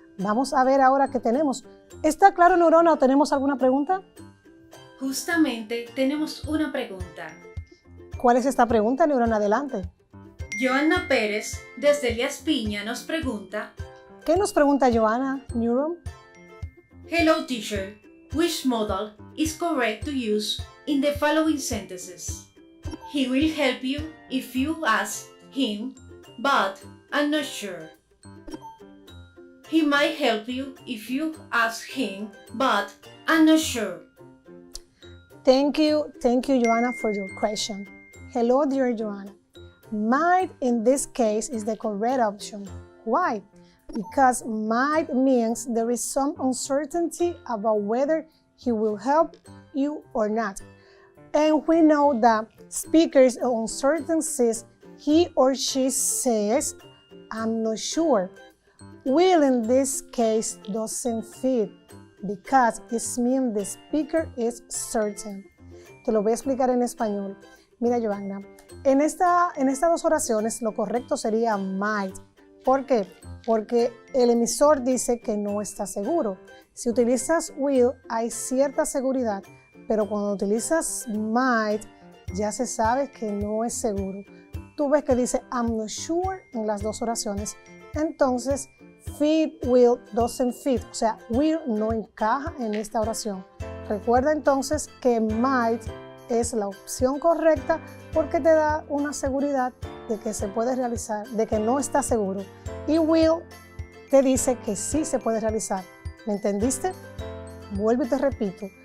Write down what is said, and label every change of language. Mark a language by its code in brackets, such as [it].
[es] Vamos a ver ahora qué tenemos. ¿Está claro, Neurona, o tenemos alguna pregunta? Justamente tenemos una pregunta. ¿Cuál es esta pregunta, Neurona? Adelante. Joana Pérez, desde Elías Piña, nos pregunta: ¿Qué nos pregunta Joana, Neuron? [en] Hello teacher, which modal is correct to use in the following sentences? He will help you if you ask him, but I'm not sure. He might help you if you ask him, but I'm not sure. Thank you, Joanna, for your question. Hello, dear Joanna. Might in this case is the correct option. Why? Because might means there is some uncertainty about whether he will help you or not. And we know that speakers of uncertainties, he or she says, I'm not sure. Will in this case doesn't fit because it means the speaker is certain. [es] Te lo voy a explicar en español. Mira, Joanna, en estas dos oraciones lo correcto sería might. ¿Por qué? Porque el emisor dice que no está seguro. Si utilizas will, hay cierta seguridad, pero cuando utilizas might, ya se sabe que no es seguro. Tú ves que dice [en] I'm not sure [es] en las dos oraciones. Entonces, [en] fit, will, doesn't fit. [es] O sea, will no encaja en esta oración. Recuerda entonces que might es la opción correcta porque te da una seguridad de que se puede realizar, de que no está seguro. Y will te dice que sí se puede realizar. ¿Me entendiste? Vuelvo y te repito.